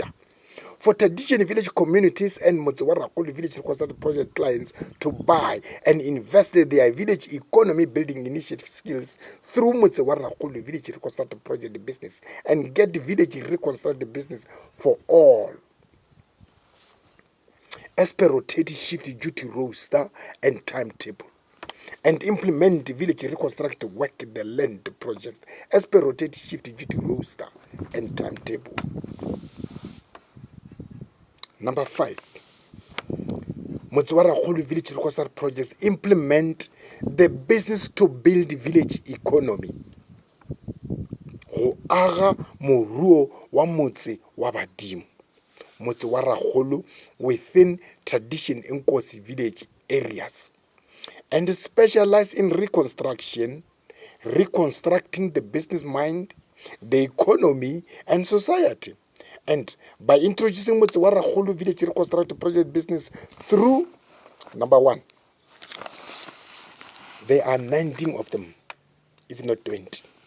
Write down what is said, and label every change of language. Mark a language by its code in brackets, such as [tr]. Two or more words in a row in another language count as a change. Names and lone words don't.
[en] For tradition village communities and Motse wa Rakgolo village reconstruct project clients to buy and invest their village economy building initiative skills through Motse wa Rakgolo village reconstruct project business and get village reconstruct business for all as per rotating shift duty roster and timetable, and implement village reconstruct work the land project as per rotating shift duty roster and timetable. Number 5, Motse wa Rakgolo village reconstruct projects implement the business to build village economy, [nso] go aga moruo wa motse wa badimo, [en] Motse wa Rakgolo within tradition Inkosi village areas, and specialize in reconstructing the business mind, the economy and society. And by introducing Motse wa Rakgolo village reconstruct project business through, number 1, there are 19 of them, if not 20.